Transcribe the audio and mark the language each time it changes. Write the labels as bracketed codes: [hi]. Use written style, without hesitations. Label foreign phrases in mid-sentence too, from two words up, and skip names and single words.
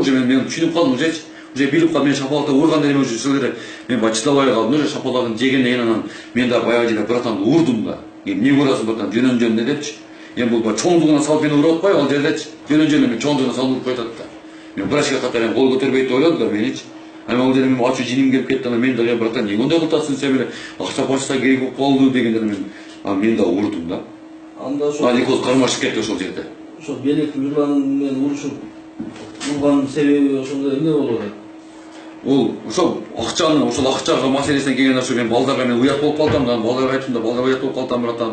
[ky] Уже мен түшүнүп калдым, уже билип калдым, мен шапалакта урган эле уже силер мен баягы чыдабай калдым, уже шапалагын жегенден кийин анан мен да баягы жерде братанды урдум да. Эмне урасың братан, жөнөн депчи. Эми бул чоңдугуна салып мени уруп атпайбы ал жердечи. Жөнөн мен чоңдугуна салып уруп коет да. Мен врачка катар кол көтөрбөйт деп ойлодум да меничи. Ана ол жерде мен ачуу жиним келип кетти, ана мен дагы братан эмне мындай кылып атасың сен менен акча почта керек болуп калды дегенде мен да урдум да. Анда ошо экөөбүз кармашып кетти ошол жерде. Ошо белек Мирлан менен урушуп урганын себеби ошондой эмне болуп атат? Ол ошол акчага маселесине келгенде ошо мен балдарга мен уят болуп калдым да, балдарга айттым да, балдар уят болуп калдым братан.